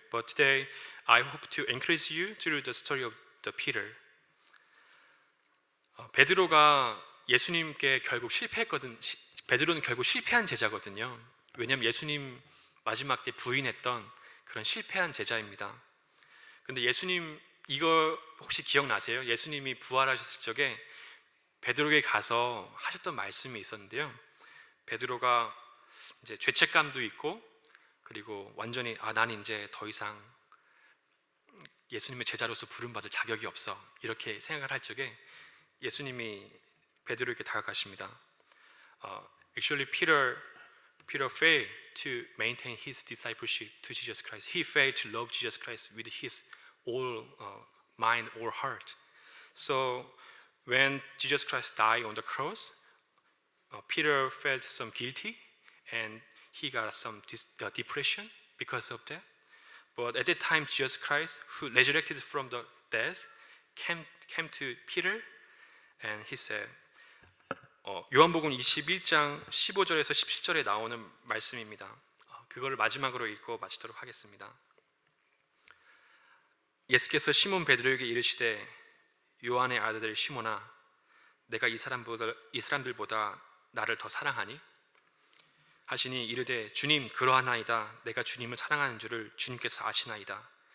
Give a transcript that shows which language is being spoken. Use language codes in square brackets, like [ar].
[en] But today, I hope to encourage you through the story of the Peter. [ko] 베드로가 예수님께 결국 실패했거든. 베드로는 결국 실패한 제자거든요. 왜냐하면 예수님 마지막 때 부인했던 그런 실패한 제자입니다. 근데 예수님 이거 혹시 기억나세요? 예수님이 부활하셨을 적에 베드로에게 가서 하셨던 말씀이 있었는데요. 베드로가 이제 죄책감도 있고 그리고 완전히 나는 이제 더 이상 예수님의 제자로서 부름받을 자격이 없어 이렇게 생각을 할 적에 예수님이 베드로에게 다가가십니다. [en] Actually, Peter failed to maintain his discipleship to Jesus Christ. He failed to love Jesus Christ with his all mind, all heart. So when Jesus Christ died on the cross, Peter felt some guilty and he got some depression because of that. But at that time, Jesus Christ, who resurrected from the dead, came to Peter and he said, [ko] 요한복음 21장 15절에서 17절에 나오는 말씀입니다. 그걸 마지막으로 읽고 마치도록 하겠습니다. 예수께서 시몬 베드로에게 이르시되 요한의 아들 시몬아 내가 이 사람들보다 나를 더 사랑하니? 하시니 이르되 주님 그러하나이다. 내가 주님을 사랑하는 줄을 주님께서 아시나이다.